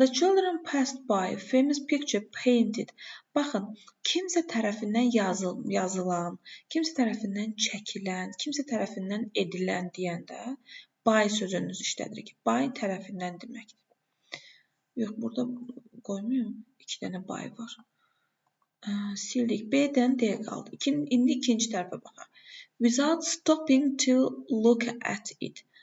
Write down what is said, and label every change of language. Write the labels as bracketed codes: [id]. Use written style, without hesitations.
[en] The children passed by a famous picture painted. [az] Baxın, kimsə tərəfindən yazılan, kimsə tərəfindən çəkilən, kimsə tərəfindən edilən deyəndə by sözünü işlədirik. By tərəfindən deməkdir. Yox, burada qoymayım. 2 dənə by var. Sildik. B-dən D qaldı. İndi ikinci tərəfə baxaq. [en] Without stopping to look at it.